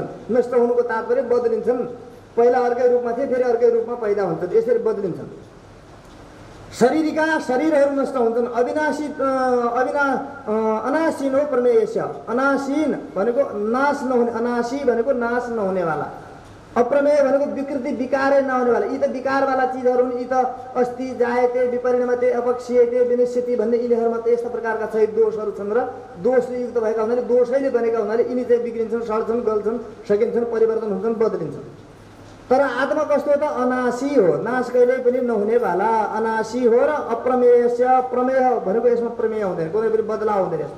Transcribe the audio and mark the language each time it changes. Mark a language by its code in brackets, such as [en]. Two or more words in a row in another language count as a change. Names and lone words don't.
[ne] नष्ट हुनुको तात्पर्य बदलिन्छन्, पहिला अर्कै रूपमा थिए फेरि अर्कै रूपमा पैदा हुन्छन्, यसरी बदलिन्छन्। शरीरका शरीरहरू नष्ट हुन्छन्। [sa] अनासीन हो प्रमेयस्य, [ne] अनासीन भनेको नाश नहुने, अनासी भनेको नाश नहुनेवाला, अप्रमेय भनेको विकृति विकारै नहुनेवाला। यी त विकारवाला चिजहरू हुन्, यी त [sa] अस्ति जायते विपरिणमते अपक्षीयते विनिश्चिति [ne] भन्ने यिनीहरूमा त यस्ता प्रकारका चाहिँ दोषहरू छन् र दोषले युक्त भएका हुनाले, दोषैले बनेका हुनाले यिनी चाहिँ बिग्रिन्छन्, सड्छन्, गल्छन्, सकिन्छन्, परिवर्तन हुन्छन्, बदलिन्छन्। तर आत्मा कस्तो हो त? अनाशी हो, नाश कहिल्यै पनि नहुनेवाला अनाशी हो। र अप्रमेयस्य, प्रमेय भनेको यसमा प्रमेय हुँदैन, कुनै पनि बदलाव हुँदैन यसमा।